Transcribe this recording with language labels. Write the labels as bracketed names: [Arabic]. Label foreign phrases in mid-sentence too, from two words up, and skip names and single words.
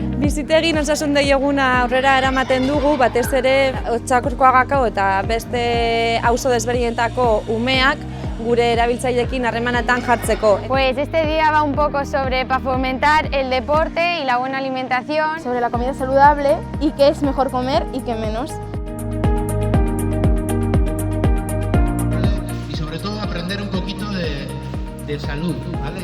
[Basque] Bizitegin osasun deieguna aurrera eramaten dugu, batez ere Otxakurkoagako eta beste auzo desberdinetako umeak gure erabiltzaileekin harremanetan jartzeko. [Spanish] Pues este día va un poco para fomentar el deporte y la buena alimentación. Sobre la comida saludable y qué es mejor comer y qué menos. Y sobre todo aprender un poquito de salud, ¿vale?